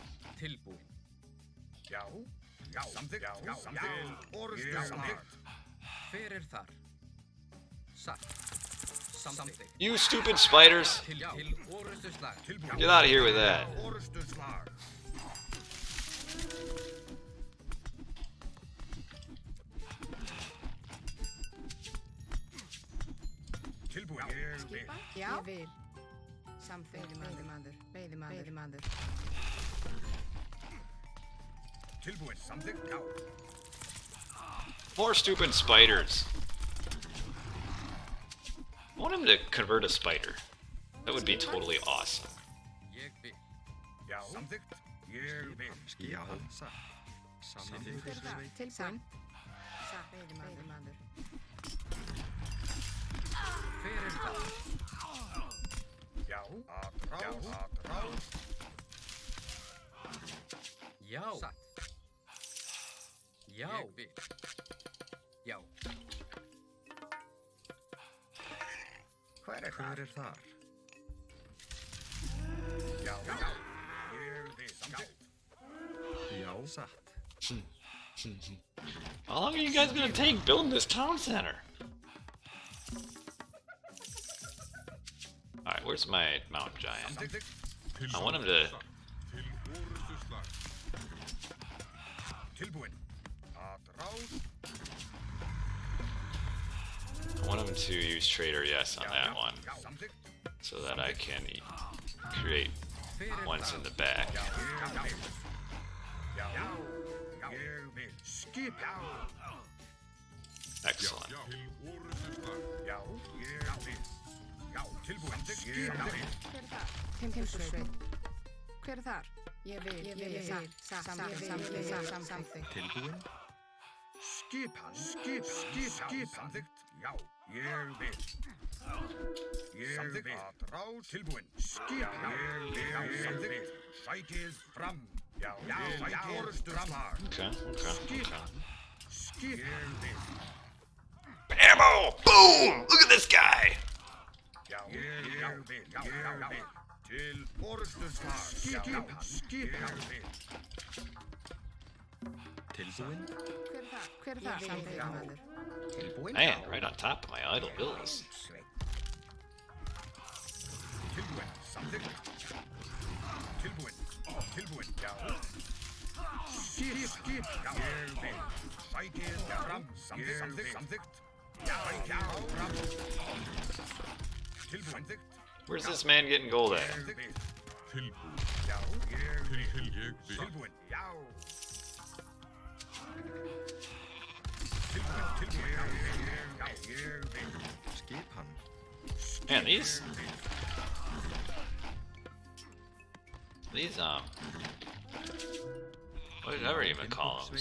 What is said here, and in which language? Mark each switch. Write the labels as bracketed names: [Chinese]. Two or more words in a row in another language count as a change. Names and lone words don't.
[Icelandic] Tilbúin. Já. Já. Samþykkt. Já. Já. Samþykkt. Orð. Samþykkt. Hver er þar? Satt. Samþykkt. [English] You stupid spiders! [Icelandic] Til orustu slag. Tilbúin. [English] Get out of here with that. [Icelandic] Orðstu slag. Tilbúin. Ég vil. Skipan? Já. Ég vil. Samþykkt. Veiðimaður. Veiðimaður. Veiðimaður. Tilbúin. Samþykkt. Já. [English] More stupid spiders. I want him to convert a spider. That would be totally awesome. [Icelandic] Ég vil. Já. Samþykkt. Ég vil. Já. Satt. Samþykkt. Hver er það? Tilbúin. Satt. Veiðimaður. Hver er þar? Já. Að ráð. Já. Satt. Já. Ég vil. Já. Hver er Hver er þar? Já. Já. Ég vil. Samþykkt. Já. Satt. [English] How long are you guys gonna take building this town center? Alright, where's my mountain giant? I want him to... [Icelandic] Tilbúin. Að ráð. [English] I want him to use Trader Yes on that one, [Icelandic] Samþykkt. [English] so that I can create ones in the back. [Icelandic] Já. Ég vil. Skipa. Excellent. Já, ég vil. Já, tilbúin. Skipa. Timbursveit. Hver er þar? Ég vil. Samþykkt. Tilbúin. Skipa. Samþykkt. Já, ég vil. Ég vil. Að ráð. Tilbúin. Skipa. Ég vil. Samþykkt. Sækið fram. Já, sækið fram. Okay. Skip. Ég vil. [English] Ammo! Boom! Look at this guy! [Icelandic] Já, ég vil. Til orðstöðsvar. Skipa. Ég vil. Tilbúin. Hver er þar? Samþykkt maður. Tilbúin. [English] Man, right on top of my idle bills. [Icelandic] Tilbúin. Samþykkt. Tilbúin. Já. Skip. Já, ég vil. Sækið fram. Samþykkt. Já, fram. Tilbúin. [English] Where's this man getting gold at? [Icelandic] Ég vil. Já, ég vil. Tilbúin. Já. Tilbúin. Já, ég vil. Skipan. [English] Man, these whatever you even call them.